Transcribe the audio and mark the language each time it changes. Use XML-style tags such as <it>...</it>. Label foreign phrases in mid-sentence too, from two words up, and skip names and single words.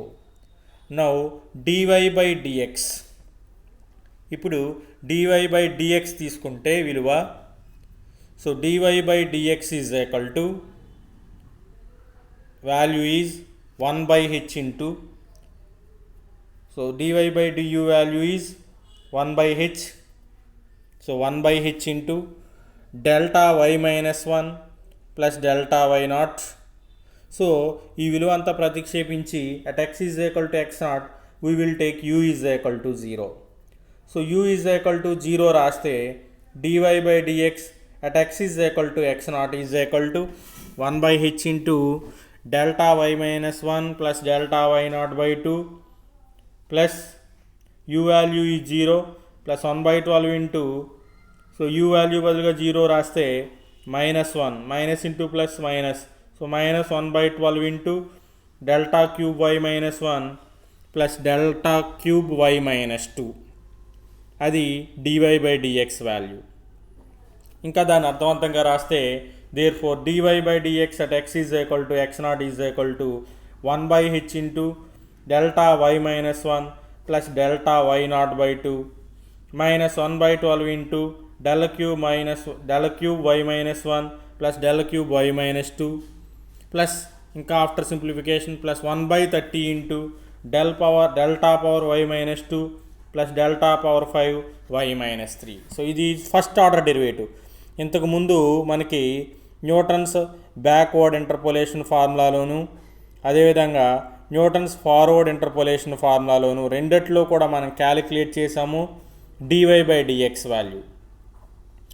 <en>Now dy by dx. ఇప్పుడు dy by dx</en> <te>తీసుకుంటే విలువ</te> <en>సో dy by dx is equal to value is 1 by h into so dy by du value is 1 by h. So 1 by h into delta y minus 1 plus delta y naught. సో</en> <te>ఈ విలువ అంతా ప్రతిక్షేపించి</te> <en>at x is equal to x naught we will take u is equal to 0. సో u is equal to 0 రాస్తే dy by dx at x is equal to x naught is equal to 1 by h into delta y minus 1 plus delta y naught by 2 plus u value is 0 plus 1 by 12 into సో u వాల్యూ బదులుగా 0 రాస్తే minus 1 minus into plus minus so minus 1 by 12 into delta cube y minus 1 plus delta cube y minus 2 అది dy by dx వాల్యూ.</en> <te>ఇంకా దాన్ని అర్థవంతంగా రాస్తే</te> <en>therefore dy by dx at x is equal to x naught is equal to 1 by h into delta y minus 1 plus delta y naught by 2 minus 1 by 12 into del cube y minus 1 plus del cube y minus 2 plus ఇంకా after simplification plus 1 by 30 into delta power y minus 2 plus delta power 5 y minus 3. సో ఇది first order derivative.</en> <te>ఇంతకుముందు మనకి</te> <en>Newton's backward interpolation</en> <te>ఫార్ములాలోను అదేవిధంగా</te> <en>Newton's forward interpolation</en> <te>ఫార్ములాలోను రెండిట్లో కూడా మనం క్యాలిక్యులేట్ చేసాము</te> <en>dy by dx value.</en>